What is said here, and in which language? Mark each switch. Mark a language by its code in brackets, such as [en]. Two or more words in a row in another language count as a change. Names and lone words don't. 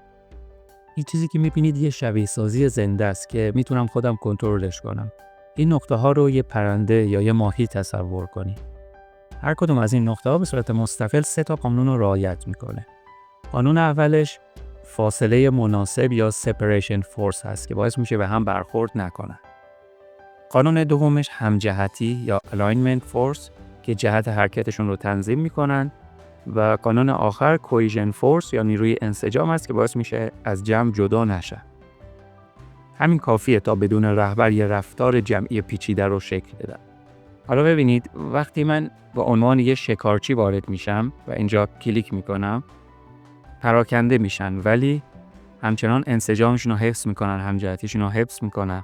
[fa] این چیزی که می‌بینید یه شبیه سازی زنده است که میتونم خودم کنترلش کنم. این نقطه ها رو یه پرنده یا یه ماهی تصور کنید. هر کدوم از این نقطه ها به صورت مستقل 3 تا قانون رو رعایت میکنه. قانون اولش فاصله مناسب یا [en] separation force [fa] هست که باعث میشه به هم برخورد نکنن. قانون دومش همجهتی یا [en] alignment force [fa] که جهت حرکتشون رو تنظیم میکنن. و قانون آخر [en] cohesion force [fa] یا نیروی انسجام است که باعث میشه از جمع جدا نشه. همین کافیه تا بدون رهبر یه رفتار جمعی پیچیده رو شکل بدن. حالا ببینید وقتی من به عنوان یه شکارچی وارد میشم و اینجا کلیک میکنم، پراکنده میشن ولی همچنان انسجامشون رو حفظ میکنن، همجهتیشون رو حفظ میکنن.